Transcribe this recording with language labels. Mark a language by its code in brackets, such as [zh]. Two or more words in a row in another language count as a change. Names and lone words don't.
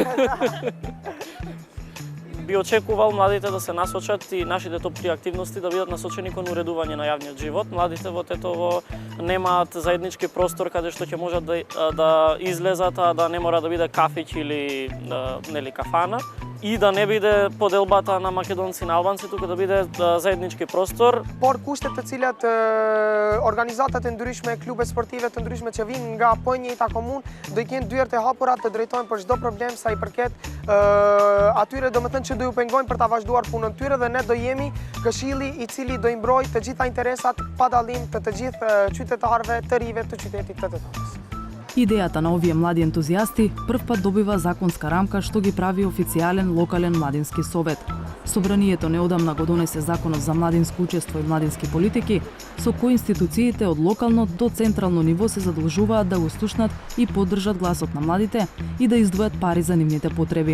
[mk] Би очекувал младите да се насочат и нашите топ 3 активности да бидат насочени кон уредување на јавниот живот. Младите во Тетово немаат заеднички простор каде што ќе можат да излезат, а да не мора да биде кафиќ или кафана. И да не биде поделбата на македонци на албанци, туку да биде заеднички простор. [sq] Por kushtet të cilat organizatat e ndryshme, klube sportive të ndryshme që vinë nga po njëjta komunë, do i kenë dyert e hapura të drejtojnë për çdo problem sa i përket atyre, domethënë që do ju pengojnë për ta vazhduar punën tyre dhe ne do jemi këshilli i cili do i mbrojë të gjitha interesat pa dallim të gjithë qytetarëve të rive të qytetit të Tetovës. [mk] Идејата на овие млади ентузијасти првпат добива законска рамка што ги прави официјален локален младински совет. Собранието неодамна го донесе законот за младинско учество и младински политики, со кој институциите од локално до централно ниво се задолжуваат да го слушнат и поддржат гласот на младите и да издвојат пари за нивните потреби.